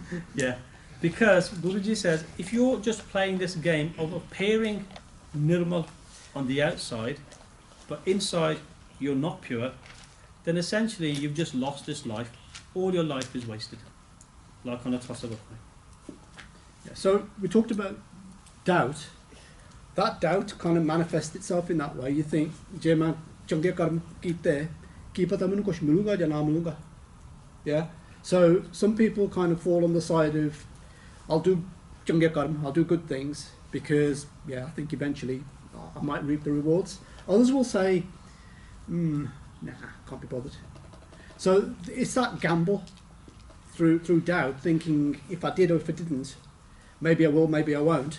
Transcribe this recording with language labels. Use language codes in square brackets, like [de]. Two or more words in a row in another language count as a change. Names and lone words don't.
[en] Yeah, because Guruji says, if you're just playing this game of appearing Nirmal on the outside, but inside you're not pure, then essentially you've just lost this life. All your life is wasted, like on a toss of a coin. Yeah, so we talked about doubt. That doubt kind of manifests itself in that way. You think, [pa] ਜੇ ਮੈਂ change ਕਰਮ ਕੀਤੇ, ਕੀ ਪਤਾ ਮੈਨੂੰ ਕੁਝ ਮਿਲੂਗਾ ਯਾ ਨਾ ਮਿਲੂਗਾ. [en] Yeah. So some people kind of fall on the side of, I'll do change karm, I'll do good things because I think eventually I might reap the rewards. Others will say, nah, can't be bothered. So it's that gamble through doubt, thinking if I did or if I didn't, maybe I will, maybe I won't.